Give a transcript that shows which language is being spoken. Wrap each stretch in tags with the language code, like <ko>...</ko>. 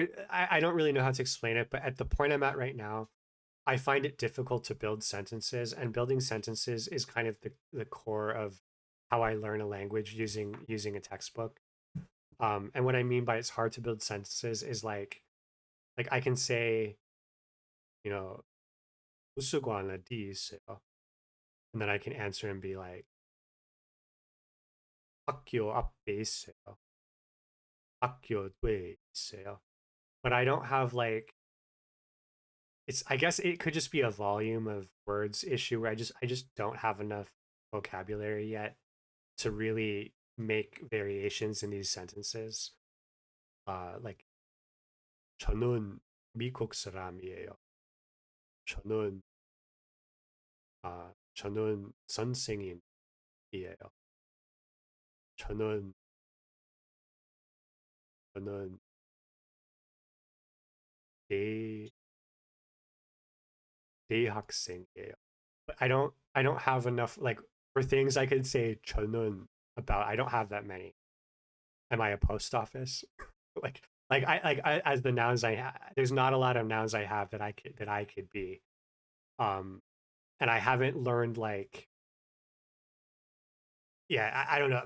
<en>I don't really know how to explain it, but at the point I'm at right now, I find it difficult to build sentences, and building sentences is kind of the core of how I learn a language using a textbook. And what I mean by it's hard to build sentences is like I can say you know,</en> <ko>도서관 어디 있어요? And then I can answer and be like, 학교 앞에 있어요. 학교 뒤에 있어요.</ko> <en>But I don't have like it's I guess it could just be a volume of words issue where I just don't have enough vocabulary yet to really make variations in these sentences.</en> <ko>Like 저는 미국 사람이에요. 저는 저는 선생님이에요. 저는 저는 대 대학생이에요.</ko> <en>But I don't have enough like for things I could say 저는 about. I don't have that many. Am I a post office? like I as the nouns there's not a lot of nouns I have that I could be. Um and I haven't learned like yeah, I don't know.</en>